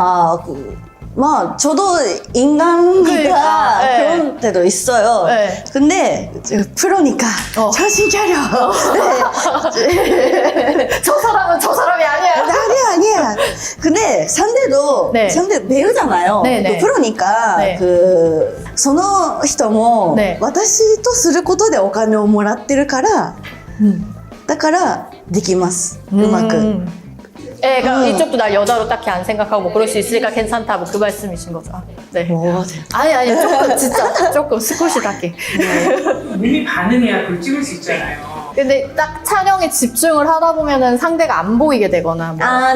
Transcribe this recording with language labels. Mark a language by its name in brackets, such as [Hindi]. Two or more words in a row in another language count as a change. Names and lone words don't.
[Korean] 저도 인간이니까 그러니까, 네. 그런 때도 있어요. 네. 근데 프로니까 정신 차려. 저 사람은 저 사람이 아니야. 아니야. 근데 상대도 네. 상대 배우잖아요. 네, 네. 또 프로니까 네. [Japanese] その人も [Korean] 네. [Japanese] 私とすることでお金をもらってるからだからできますうまく。 [Korean] 네, 그러니까 이쪽도 날 여자로 딱히 안 생각하고 뭐 그럴 수 있으니까 괜찮다 뭐 그 말씀이신 거죠. 네. 아니 조금 진짜 조금 [Japanese] 少しだけ. [Korean] 몸이 반응해야 그걸 찍을 수 있잖아요. 근데 딱 촬영에 집중을 하다 보면은 상대가 안 보이게 되거나 뭐.